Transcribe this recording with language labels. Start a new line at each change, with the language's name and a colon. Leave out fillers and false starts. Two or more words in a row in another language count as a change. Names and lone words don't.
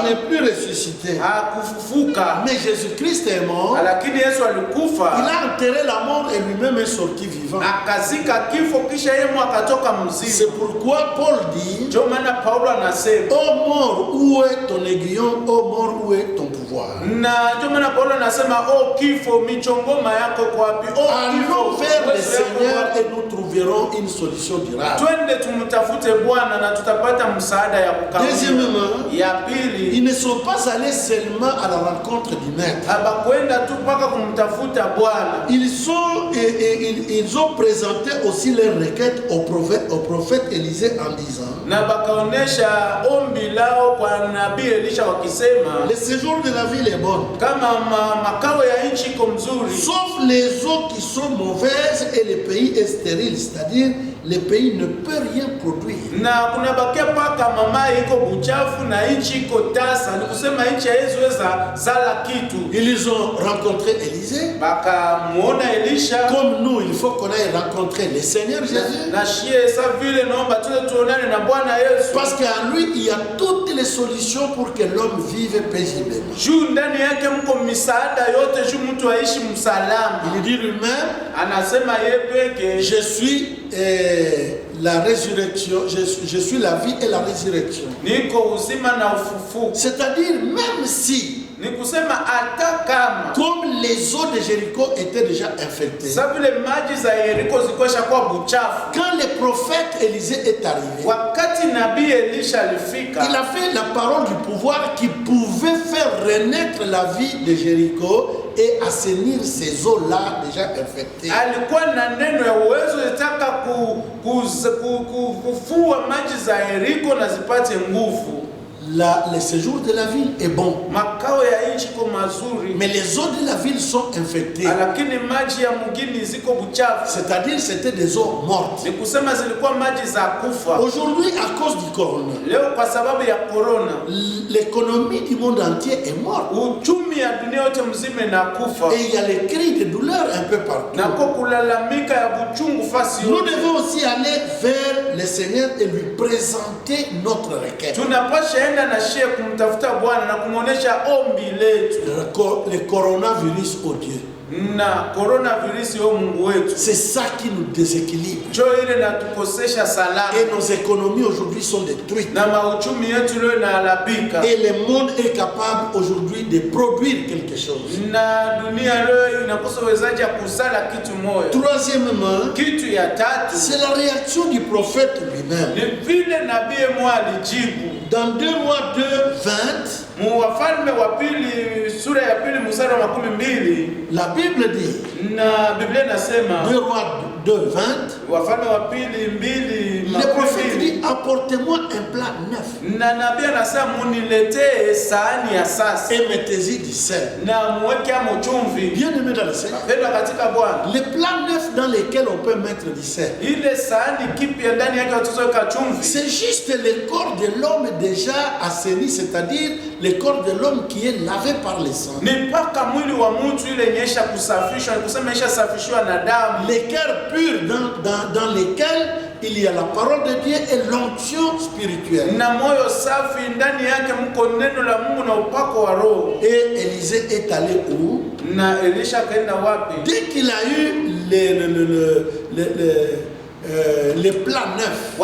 French: n'est plus ressuscité.
Swahili: hakufufuka,
French: Mais Jésus-Christ est mort.
Swahili: lakini Yesu
French: Il
Swahili: alikufa,
French: a enterré la mort et lui-même est sorti vivant.
Swahili: akazika kifo, kisha yeye akatoka mzima.
French: C'est pourquoi Paul dit,
Swahili: Ndio maana Paulo anasema,
French: ô mort, où est ton aiguillon? Ô mort, où est ton pouvoir? victoire.
Swahili: Na ndio maana Paulo anasema kifo michongoma yako kwa wapi?
French: Allons vers le
Swahili: uwezo yako
French: Seigneur
Swahili: wapi?
French: et nous trouverons une solution durable.
Swahili: Twende tumtafute Bwana na tutapata msaada ya kukamilika.
French: Deuxièmement,
Swahili: Ya pili,
French: ils ne sont pas allés seulement à la rencontre du maître.
Swahili: habakwenda tu mpaka kumtafuta Bwana.
French: Ils ont présenté aussi leur requête au prophète Élisée en disant:
Swahili: Na bakaonesha ombi lao kwa nabii Elisha wakisema,
French: le séjour de la ville est bon,
Swahili: kama makao ya nchi iko mzuri,
French: sauf les eaux qui sont mauvaises et le pays est stérile, c'est-à-dire le pays ne peut rien produire.
Swahili: na kuna bakia paka mama iko buchafu na nchi iko tasa, ni kusema nchi haiweza zala kitu.
French: Ils ont rencontré Élisée.
Swahili: Bakamuona Elisha,
French: Comme nous, il faut qu'on aille rencontrer le Seigneur Jésus.
Swahili: na shie sa vile naomba tuonane na Bwana Yesu,
French: Parce qu'en lui, il y a toutes les solutions pour que l'homme vive paisiblement.
Swahili: juu ndani yake mko misaada yote, juu mtu aishi msalama.
French: Il dit lui-même:
Swahili: Anasema yeye peke,
French: je suis la résurrection, je suis la vie et la résurrection.
Swahili: niko uzima na ufufuko.
French: C'est-à-dire, même si,
Swahili: Ni kusema hata kama
French: comme les eaux de Jéricho étaient déjà infectées,
Swahili: sa vile maji za Yeriko zikosha kwa buchafu,
French: quand le prophète Élisée est arrivé,
Swahili: wakati nabii Elisha alifika,
French: il a fait la parole du pouvoir qui pouvait faire renaître la vie de Jéricho et assainir ces eaux-là déjà infectées.
Swahili: alikuwa na neno ya uwezo itaka kufua maji za Yeriko na zipate nguvu.
French: Le séjour de la ville est bon,
Swahili: Makao ya nchi ko mazuri,
French: mais les eaux de la ville sont infectées.
Swahili: lakini maji ya mugini ziko buchafu,
French: C'est-à-dire c'était des eaux mortes.
Swahili: ni kusema zilikuwa maji za kufa.
French: Aujourd'hui, à cause du corona,
Swahili: Leo kwa sababu ya corona,
French: l'économie du monde entier est morte.
Swahili: uchumi ya dunia yote mzima na kufa,
French: Et il y a les cris de douleur un peu partout.
Swahili: na kwa kulalamika ya buchungu fasi
French: Nous
Swahili: yote.
French: devons aussi aller vers le Seigneur et lui présenter notre requête.
Swahili: Tunapasha enda na shie kumtafuta Bwana na kumuonesha ombi letu.
French: Le coronavirus, oh Dieu,
Swahili: Na coronavirus yo Mungu wetu,
French: c'est ça qui nous déséquilibre.
Swahili: jo ile natukosesha salama,
French: Et nos économies aujourd'hui sont détruites.
Swahili: na mauchumi yetu leo inaalabika,
French: Et le monde est capable aujourd'hui de produire quelque chose.
Swahili: na dunia leo inakosa uwezaji ya kuzala kitu moja.
French: Troisièmement,
Swahili: Kitu ya tatu
French: c'est la réaction du prophète lui-même.
Swahili: ni vile nabii mwa alijibu
French: Dans 2 Rois 2:20,
Swahili: mu Wafalme wa pili sura ya pili mstari wa 12,
French: la Bible dit,
Swahili: na Biblia inasema
French: 2 Rois 2:20,
Swahili: Wafalme wa pili 2
French: le prophète dit: apportez-moi un plat neuf
Swahili: na nabii anasema muniletee sahani ya sasa
French: et mettez-y du sel.
Swahili: na muweke amo chumvi.
French: Bien aimé dans le Seigneur,
Swahili: Pendwa katika Bwana,
French: les plats neufs dans lesquels on peut mettre du sel,
Swahili: ile sahani kipya ndani yake watuzoweka chumvi,
French: c'est juste le corps de l'homme déjà assaini, c'est-à-dire le corps de l'homme qui est lavé par le sang.
Swahili: ni mpaka mwili wa mtu ile nyesha kusafishwa, ni kusema isha safishwa na damu,
French: Les cœurs purs dans lesquels il y a la parole de Dieu et l'onction spirituelle.
Swahili: na moyo safi ndani yake mko neno la Mungu na upako wa Roho.
French: Et Élisée est allé où?
Swahili: Na Elisha kaenda wapi?
French: Dès qu'il a eu les plats neufs